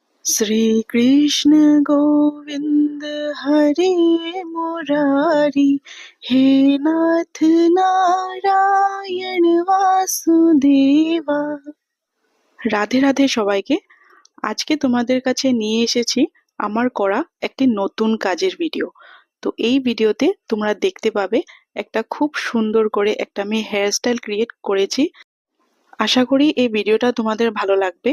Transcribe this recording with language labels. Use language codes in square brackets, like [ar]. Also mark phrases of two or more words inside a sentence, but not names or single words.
[sa] श्री कृष्ण गोविंद हरे मुरारी, हे नाथ नारायण वासुदेवा। [bn] রাধে রাধে সবাইকে। আজকে তোমাদের কাছে নিয়ে এসেছি আমার করা একটি নতুন কাজের ভিডিও। তো এই ভিডিওতে তোমরা দেখতে পাবে একটা খুব সুন্দর করে একটা আমি [en] hair style create [bn] করেছি। আশা করি এই ভিডিওটা তোমাদের ভালো লাগবে।